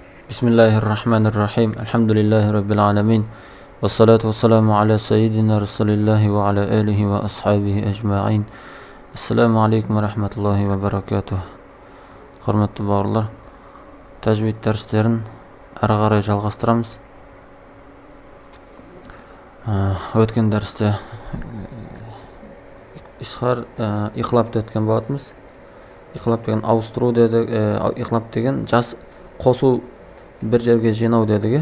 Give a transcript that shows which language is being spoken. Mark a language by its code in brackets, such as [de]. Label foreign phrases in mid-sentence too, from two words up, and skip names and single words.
[ar] بسم الله الرحمن الرحيم الحمد لله رب العالمين والصلاة والسلام على سيدنا رسول الله وعلى آله وأصحابه أجمعين. السلام عليكم ورحمة الله وبركاته. [kk] Құрметті бауырлар, тәжвид дәрістерін әрі қарай жалғастырамыз. Өткен дәрісте иқлапты өткен болатынбыз. Иқлап деген ауыстыру деді, иқлап деген қосу, бір жерге жинау дедігі.